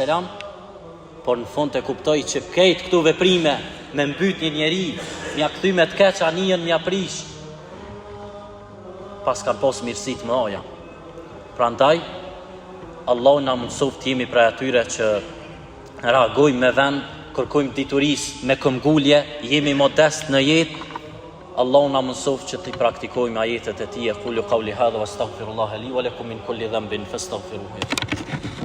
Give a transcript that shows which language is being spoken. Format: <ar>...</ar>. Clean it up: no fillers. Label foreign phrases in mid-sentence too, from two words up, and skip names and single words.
<sq>Por në fund e kuptoi që këtë këtu veprime me mbyt një njeri, mja këthy me të keq anijen mja prish, pas kanë pos mirësit më aja. Prandaj, Allah na mundsof të jemi prej atyre që reagojmë me vend, kërkojmë dituris me këmbgulje, jemi modest në jetë. Allah na mundsof që të praktikojmë ajetet e tij.</sq> <ar>قولوا قولي هذا وأستغفر الله لي ولكم من كل ذنب فاستغفروه.</ar>